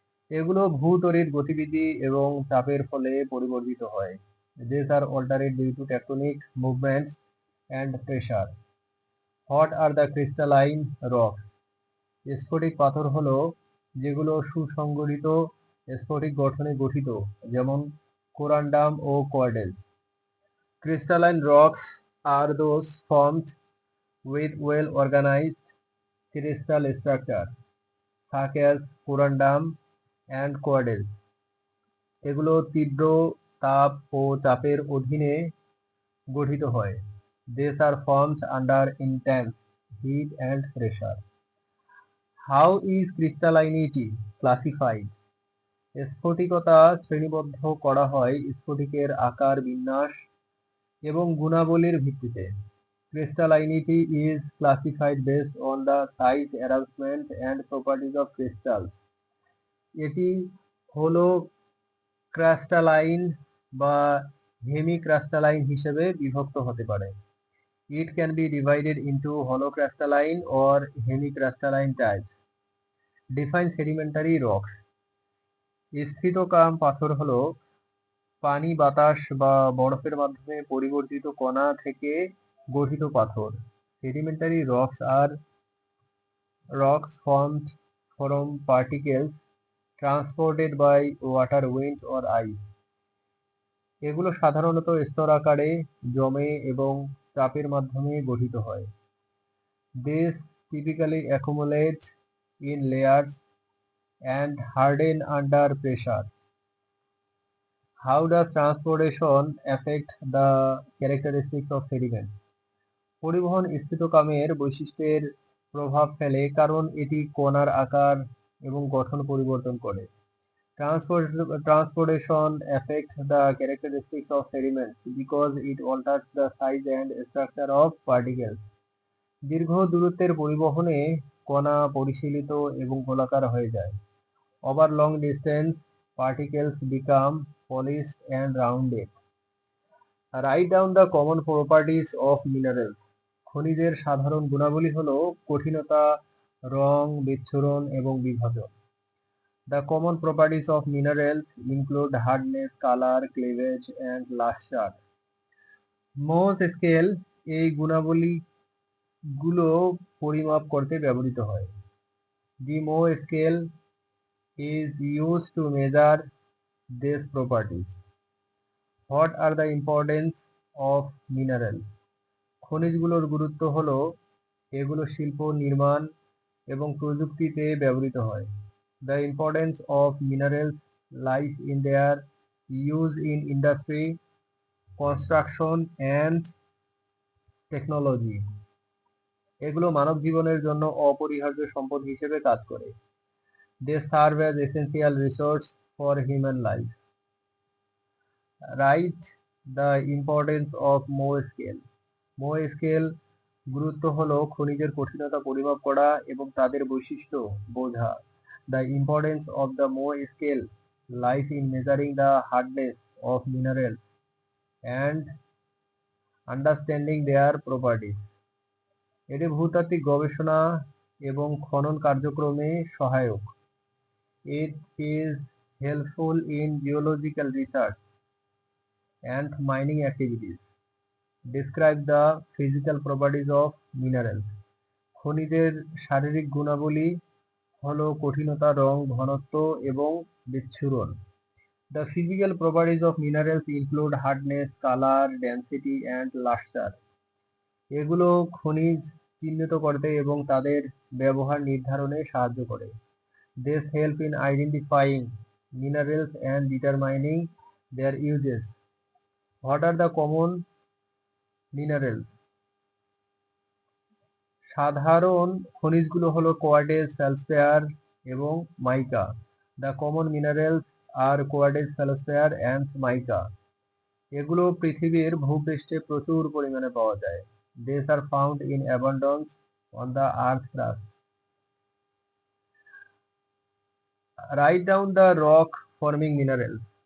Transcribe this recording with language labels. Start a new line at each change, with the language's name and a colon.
Bangla: এগুলো ভূতড়িৎ গতিবিধি এবং চাপের ফলে পরিবর্তিত হয়।
English: These are altered due to tectonic movements and pressure. What are the crystalline rocks?
Bangla: স্ফটিক পাথর হলো যেগুলো সুসংগঠিত স্ফটিক গঠনে গঠিত, যেমন corundum O quartz.
English: Crystalline rocks are those formed with well organized crystal structure such as corundum and quartz.
Bangla: এগুলো তীব্র তাপ ও চাপের অধীনে গঠিত হয়।
English: These are formed under intense heat and pressure. How is crystallinity classified?
Bangla: স্ফটিকতা শ্রেণীবদ্ধ করা হয় স্ফটিকের আকার, বিন্যাস এবং গুণাবলীর ভিত্তিতে।
English: Crystallinity is classified based on the size, arrangement and properties of crystals.
Bangla: এটি হলো ক্রাস্টালাইন বা হেমিক্রাস্টালাইন হিসেবে বিভক্ত হতে পারে।
English: It can be divided into holocrystalline or hemicrystalline types. Define sedimentary rocks.
Bangla: স্ফীতকাম পাথর হলো পানি, বাতাস বা বরফের মাধ্যমে পরিবর্তিত কণা থেকে গঠিত পাথর।
English: Sedimentary rocks are rocks formed from particles transported by water, wind or ice.
Bangla: এগুলো সাধারণত স্তর আকারে জমে এবং চাপের মাধ্যমে গঠিত হয়।
English: These typically accumulate in layers and harden under pressure. How does transportation affect the characteristics of sediment?
Bangla: পরিবহন স্ফীতকামের বৈশিষ্ট্যের প্রভাব ফেলে কারণ এটি কণার আকার এবং গঠন পরিবর্তন করে।
English: Transportation affects the characteristics of sediments because it alters the size and structure of particles.
Bangla: দীর্ঘ দূরত্বের পরিবহনে কণা পরিশীলিত এবং গোলাকার হয়ে যায়।
English: Over long distance, particles become polished and rounded. Write down the common properties of minerals.
Bangla: খনিজের সাধারণ গুণাবলী হলো কঠিনতা, রং, বিচ্ছুরণ এবং বিভাজন।
English: The common properties of minerals include hardness, color, cleavage, and luster.
Bangla: Mohs scale এই গুণাবলীগুলো পরিমাপ করতে ব্যবহৃত হয়।
English: The Mohs scale is used to measure these properties. What are the importance of minerals?
Bangla: খনিজগুলোর গুরুত্ব হলো এগুলো শিল্প, নির্মাণ এবং প্রযুক্তিতে ব্যবহৃত হয়।
English: The importance of minerals lies in their use in industry, construction and technology.
Bangla: এগুলো মানব জীবনের জন্য অপরিহার্য সম্পদ হিসেবে কাজ করে।
English: They serve as essential resource for human life. Write the importance of Mohs scale.
Bangla: Mohs scale গুরুত্ব হলো খনিজের কঠিনতা পরিমাপ করা এবং তাদের বৈশিষ্ট্য বোঝা।
English: The importance of the Mohs scale lies in measuring the hardness of minerals and understanding their properties.
Bangla: এটি ভূতাত্ত্বিক গবেষণা এবং খনন কার্যক্রমে সহায়ক।
English: It is helpful in geological research and mining activities. Describe the physical properties of minerals.
Bangla: খনিজের শারীরিক গুণাবলী হলো কঠিনতা, রং, ঘনত্ব এবং বিচ্ছুরণ।
English: The physical properties of minerals include hardness, color, density and luster.
Bangla: এগুলো খনিজ চিহ্নিত করতে এবং তাদের ব্যবহার নির্ধারণে সাহায্য করে।
English: This help in identifying minerals and determining their uses. What are the common minerals?
Bangla: সাধারণ খনিজগুলো হলো কোয়ার্টেজ, ফেলসফেয়ার এবং মাইকা।
English: The common minerals are quartz, feldspar and mica.
Bangla: এগুলো পৃথিবীর ভূপৃষ্ঠে প্রচুর পরিমাণে পাওয়া যায়।
English: These are found in abundance on the earth's crust. Write down the rock forming minerals.